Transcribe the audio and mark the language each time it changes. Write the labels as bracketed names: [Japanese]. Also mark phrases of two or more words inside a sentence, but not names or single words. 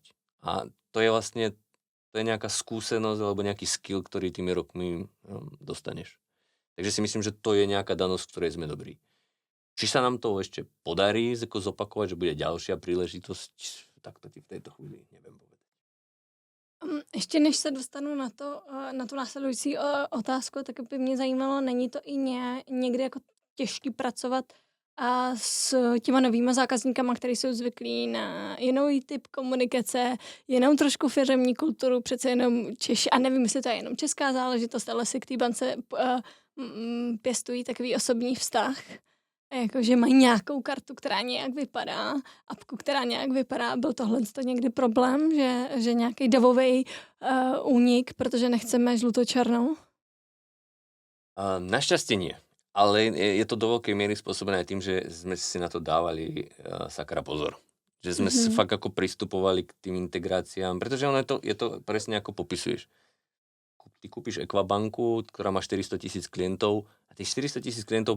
[Slovak] A to je vlastne nejaká skúsenosť alebo nejaký skill, ktorý tými rokmi dostaneš. Takže si myslím, že to je nejaká danosť, v ktorej sme dobrí. Či sa nám to ešte podarí zopakovať, že bude ďalšia príležitosť, tak to ti v tejto chvíli neviem povedať. [Czech] Ještě než se dostanu na tu následující otázku, tak by mě zajímalo, není to i někdy jako těžký pracovat s těma novýma zákazníkama, kteří jsou zvyklí na jiný typ komunikace, jenom trošku firemní kulturu, přece jenom a nevím, jestli to je jenom česká záležitost, ale si k té bance pěstují takový osobní vztah, jakože mají nějakou kartu, která nějak vypadá, apku, která nějak vypadá. Byl tohle někdy problém, že nějaký davový únik, protože nechceme žluto-černou? [Slovak] Našťastie nie. Ale je to do veľkej miery spôsobené tým, že sme si na to dávali sakra pozor. Že sme si fakt ako pristupovali k tým integráciám, pretože ono je to presne ako popisuješ. Ty kúpiš Equabanku, ktorá má 400 000 klientov a tých 400 000 klientov